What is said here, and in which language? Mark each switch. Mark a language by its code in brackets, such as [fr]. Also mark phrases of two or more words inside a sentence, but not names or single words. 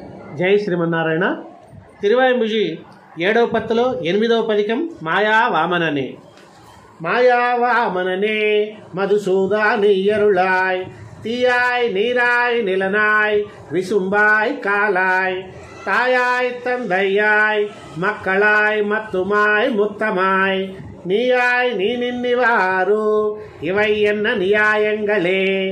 [te] జై శ్రీమన్నారాయణ. తిరువాయింబుజి 7వ పత్తులో 8వ పదికం మాయా వామననే. [ta] மாயா வாமனனே மதுசூதானியருளாய் தீயாய் நீராய் நிலனாய் விசும்பாய் காலாய் தாயாய் தந்தையாய் மக்களாய் மத்துமாய் முத்தமாய் நீயாய் நீ நின்னிவாரு இவை என்ன நியாயங்களே.